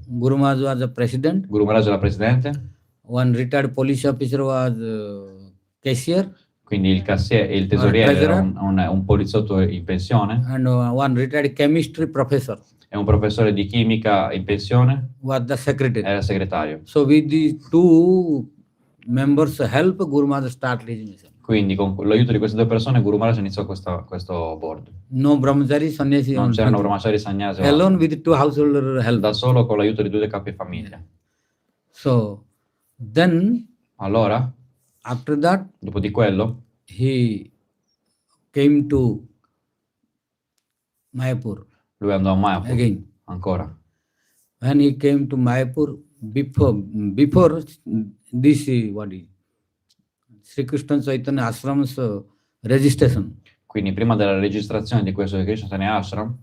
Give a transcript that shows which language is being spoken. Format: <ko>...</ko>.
<en>Guru Maharaj was the president.</en> <it>Guru Maharaj era presidente,</it> <en>One retired police officer was cashier,</en> <it>quindi il tesoriere era</it> <en>treasurer.</en> <it>un poliziotto in pensione,</it> <en>and one retired chemistry professor</en> <it>e un professore di chimica in pensione</it> <en>was the secretary.</en> <it>era segretario.</it> <en>So with these 2 members help, Guru Maharaj started his mission.</en> <it>Quindi con l'aiuto di queste 2 persone Guru Maharaj iniziò questo board.</it> <en>No brahmachari, sannyasi.</en> <it>Non c'erano brahmachari, sannyasi,</it> <en>Alone with 2 householder help.</en> <it>da solo con l'aiuto di 2 capi famiglia.</it> <en>So then</en> <it>Allora,</it> <en>after that</en> <it>dopo di quello,</it> <en>he came to Mayapur</en> <it>lui andò a Mayapur</it> <en>again.</en> <it>ancora.</it> <en>When he came to Mayapur, before this what is Sri Krishna Chaitanya Ashram's registration,</en> <it>Quindi prima della registrazione di questo Krishna Chaitanya Ashram,</it>